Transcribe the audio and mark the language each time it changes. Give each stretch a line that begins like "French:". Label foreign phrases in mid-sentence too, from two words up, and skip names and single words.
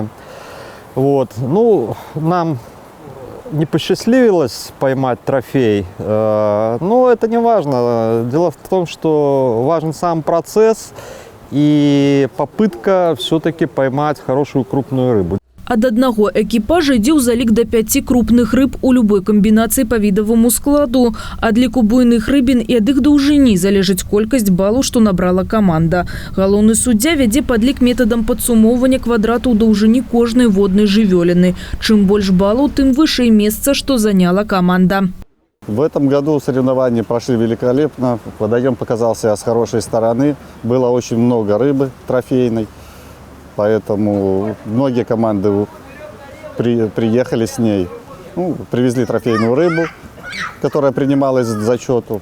Russian: Вот. Ну, нам не посчастливилось поймать трофей, но это не важно. Дело в том, что важен сам процесс и попытка все-таки поймать хорошую крупную рыбу.
Belarusian: Ад аднаго экіпажа ідзе ў залік да 5 крупных рыб у любой камбінацыі па відаваму складу. Ад ліку буйных рыбін і ад іх даўжыні залежыць колькасць балаў, што набрала каманда. Галоўны суддзя вядзе падлік метадам падсумоўвання квадрату ў даўжыні кожнай воднай жывёліны. Чым больш балаў, тым вышэй месца, што заняла команда.
Russian: В этом году соревнования прошли великолепно. Водоем показался с хорошей стороны. Было очень много рыбы трофейной. Поэтому многие команды приехали с ней, привезли трофейную рыбу, которая принималась к зачету.